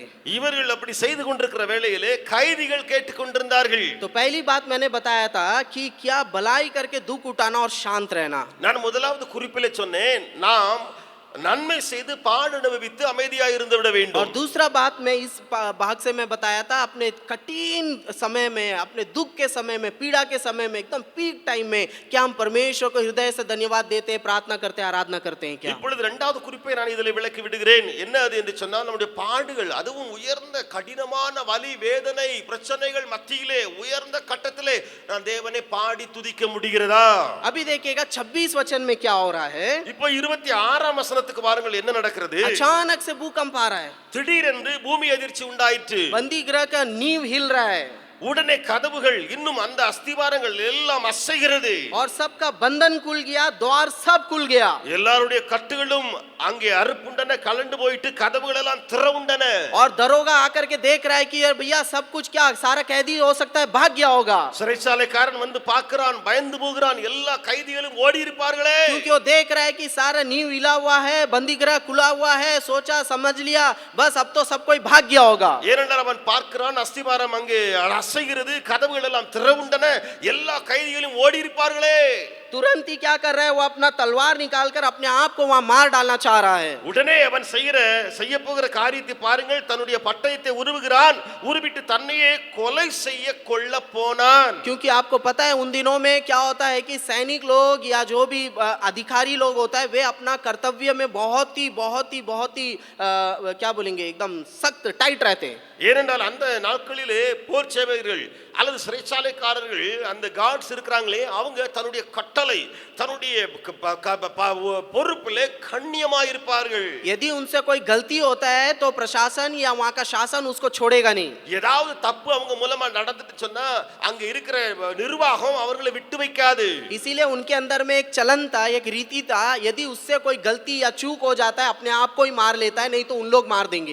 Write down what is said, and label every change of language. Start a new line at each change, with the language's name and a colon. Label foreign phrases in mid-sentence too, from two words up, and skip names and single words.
Tamil: இவர்கள் அப்படி செய்து கொண்டிருக்கிற வேளையிலே கைதிகள் கேட்டுக்கொண்டிருந்தார்கள்.
Hindi: तो पहली बात मैंने बताया था कि क्या भलाई करके दुख उठाना और शांत रहना।
Tamil: நான் முதலாவது குறிப்பிலே சொன்னேன், நாம் நன்மை செய்து பாடு அனுபவித்து அமைதியாக இருந்து விட
Hindi: और
Tamil: வேண்டும்.
Hindi: दूसरा बात मैं इस भाग से मैं बताया था, अपने कठिन समय में, अपने दुख के समय में, पीड़ा के समय में, एकदम
English: peak time
Hindi: में क्या हम परमेश्वर को हृदय से धन्यवाद देते हैं, प्रार्थना करते हैं, आराधना करते हैं क्या?
Tamil: இப்பொழுது இரண்டாவது குறிப்பை நான் இதில் விளக்கி விடுகிறேன். என்ன அது என்று சொன்னால், நம்முடைய பாடுகள், அதுவும் உயர்ந்த கடினமான வலி வேதனை பிரச்சனைகள் மத்தியிலே உயர்ந்த கட்டத்திலே நான் தேவனை பாடி துதிக்க முடிகிறதா?
Hindi: अभी देखिएगा 26 वचन में क्या हो रहा है।
Tamil: இப்போ 26ஆம் வசனத்துக்கு வாருங்கள், என்ன நடக்கிறது?
Hindi: अचानक से भूकंप आ रहा है,
Tamil: திடீரென்று பூமி அதிர்ச்சி உண்டாயிற்று.
Hindi: बंदी गृह का नींव हिल रहा है
Tamil: உடனே கதவுகள் இன்னும் அந்த அஸ்திவாரங்கள் எல்லாம் அசைகிறது.
Hindi: और सबका बंधन खुल गया, द्वार सब खुल गया
Tamil: எல்லாருடைய கட்டுகளும் அங்கே அறுப்புண்டன, கலண்டு போயிட்டு கதவுகள் எல்லாம் திறவுண்டன.
Hindi: और दरोगा आकर के देख रहा है कि यार भैया सब कुछ क्या सारा कैदी हो सकता है भाग गया होगा,
Tamil: சிறைச்சாலைக்காரன் வந்து பார்க்கிறான், பயந்து போகிறான், எல்லா கைதிகளும் ஓடி இருப்பார்களே.
Hindi: क्योंकि वो देख रहा है कि सारा नींव हिला हुआ है, बंदी गृह खुला हुआ है, सोचा समझ लिया बस अब तो सब कोई भाग गया होगा।
Tamil: ஏனென்றால் அவன் பார்க்கிறான், அஸ்திவாரம் அங்கே அசைகிறது, கதவுகள் எல்லாம் திறவுண்டன, எல்லா கைதிகளும் ஓடி இருப்பார்களே.
Hindi: तुरंत ही क्या कर रहा है, वो अपना तलवार निकालकर अपने आप को वहां मार डालना चाह रहा है।
Tamil: உடனே அவன் செய்ய போகிற காரியத்தை பாருங்கள், தன்னுடைய பட்டயத்தை உருவுகிறான், உருவிட்டு தன்னையே கொலை செய்ய கொள்ள போனான்.
Hindi: क्योंकि आपको पता है उन दिनों में क्या होता है कि सैनिक लोग या जो भी अधिकारी लोग होता है, वे अपना कर्तव्य में बहुत ही क्या बोलेंगे, एकदम सख्त टाइट रहते हैं।
Tamil: ஏனென்றால் அந்த நாட்களிலே போர் சேவகர்கள் அல்லது சிறைச்சாலைக்காரர்கள், அந்த கார்ட்ஸ் இருக்கிறாங்களே, அவங்க தன்னுடைய கட்டளை, தன்னுடைய பொறுப்பிலே கண்ணியமாய் இருப்பார்கள்.
Hindi: यदि उनसे कोई गलती होता है तो प्रशासन या वहाँ का शासन उसको छोड़ेगा नहीं।
Tamil: ஏதாவது தப்பு அவங்க மூலமா நடந்துட்டு சொன்னா அங்க இருக்கிற நிர்வாகம் அவர்களை விட்டு வைக்காது.
Hindi: इसीलिए उनके अंदर में एक चलन था, एक रीति था, यदि उससे कोई गलती या चूक हो जाता है अपने आप को ही मार लेता है, नहीं तो उन लोग मार देंगे।